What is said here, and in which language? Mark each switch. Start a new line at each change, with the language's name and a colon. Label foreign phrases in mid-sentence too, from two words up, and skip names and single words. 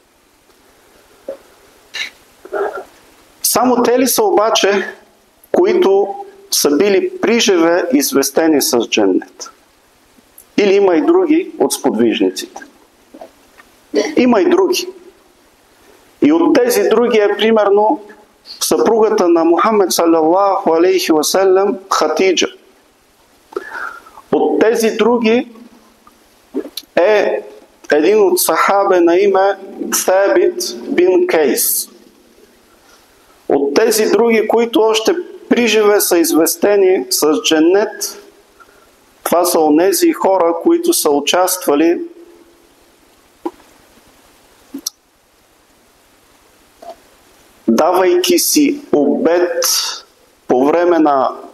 Bulgarian: Само те ли са обаче, които са били приживе известени с дженнет? Или има и други от сподвижниците? Има и други. И от тези други е примерно съпругата на Мухаммед
Arabic: صلى الله عليه وسلم
Bulgarian: Хатиджа. От тези други е един от сахабе на име Сабит бин Кейс. От тези други, които още приживе са известени с дженнет, това са онези хора, които са участвали давайки си обет по време на